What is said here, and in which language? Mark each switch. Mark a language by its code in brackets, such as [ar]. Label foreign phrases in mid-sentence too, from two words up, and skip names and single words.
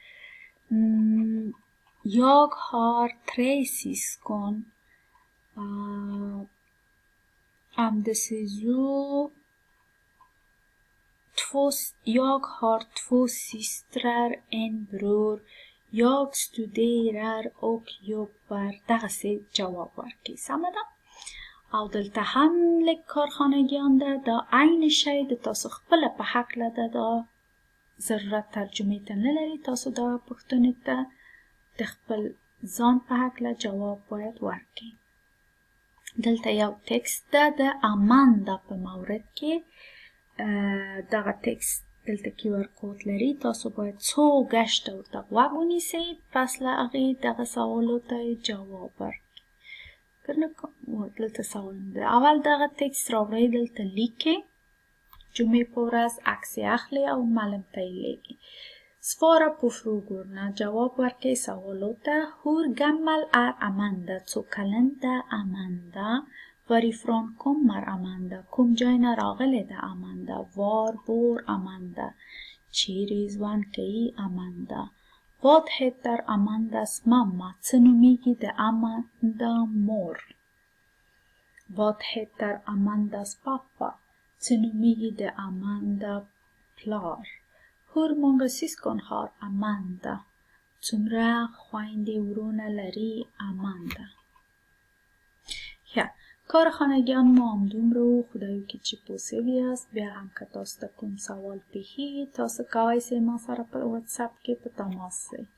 [sv] Jag har 3 syskon. Jag har 2 systrar, en bror. Jag studerar och jobbar. [ps] دغسې جواب ورکړئ. سمه ده؟ او دلته هم لږ کارخانګیان ده. دا عین شی د تاسو خپله په هکله ده. دا ضرورت ترجمې ته نه لري. تاسو دا پوښتنې ته د خپل ځان په هکله جواب باید ورکړئ. دلته یو تکست ده د اماندا په مورد کې. دغه تکست دلته QR کوډ لري. تاسو باید څو ګشته ورته غوږ ونیسئ. پس له هغې دغه سوالو ته جواب ورکړئ. دلته سوالونه ده. اول دغه تکست راوړئ، دلته لیکئ. جمعې په ورځ عکس یې اخلئ او معلم ته یې لیږئ. [sv] Svara på frågorna. [ps] جواب ورکړئ سوالو ته. [sv] Hur gammal är Amanda? [ps] څو کلن ده Amanda? [sv] Varifrån kommer Amanda? [ps] کوم ځای نه راغلې ده Amanda? [sv] Var bor Amanda? [ps] چیرې ژوند کوي Amanda? [sv] Vad heter Amandas mamma? [ps] څه نومیږي د Amanda mor? [sv] Vad heter Amandas pappa? [ps] څه نومیږي د Amanda plar? [sv] Hur många syskon har Amanda? [ps] څومره خویندې ورونه لري Amanda؟ کارخانگیان ما هم دومره و. خدای وکړي چې پوه سوي یاست. بیا هم که تاسو ته کوم سوال پیښیږي تاسو کولی سئ ما سره په واتساپ کې په تماس سئ.